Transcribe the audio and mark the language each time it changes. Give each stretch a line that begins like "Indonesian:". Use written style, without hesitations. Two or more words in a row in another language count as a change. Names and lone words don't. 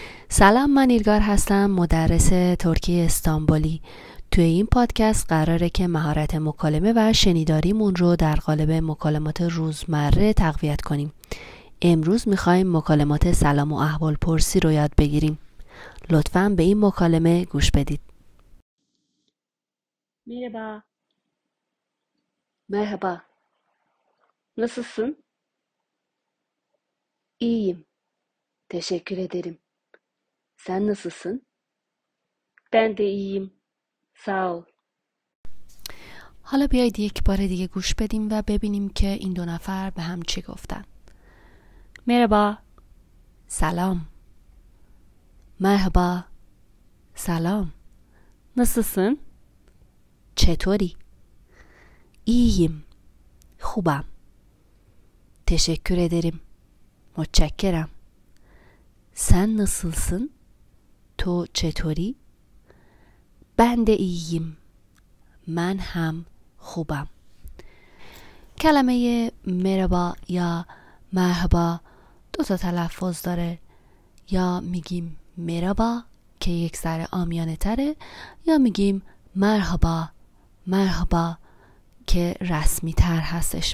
Persian: سلام، من ایلگار هستم، مدرس ترکی استانبولی. توی این پادکست قراره که مهارت مکالمه و شنیداریمون رو در قالب مکالمات روزمره تقویت کنیم. امروز میخوایم مکالمات سلام و احوال پرسی رو یاد بگیریم. لطفاً به این مکالمه گوش بدید.
Turkish: Merhaba, Merhaba. Nasılsın? İyiyim. Teşekkür ederim. Sen nasılsın? ben de iyiyim. Sağ ol.
Persian: حالا بیایید یک بار دیگه گوش بدیم و ببینیم که این دو نفر به هم چی گفتن.
Turkish: Merhaba,
Persian: سلام. مرحبا. سلام.
Turkish: nasılsın?
Persian: چطوری؟ İyiyim. خوبم.
Turkish: Teşekkür ederim. متشکرم. Sen nasılsın?
Persian: تو چطوری؟
Turkish: Ben de iyiyim.
Persian: من هم خوبم. کلمه مرحبا یا مرحبا دو تا تلفظ داره. یا میگیم مرحبا که یک ذره عامیانه تره، یا میگیم مرحبا مرحبا که رسمی تر هستش.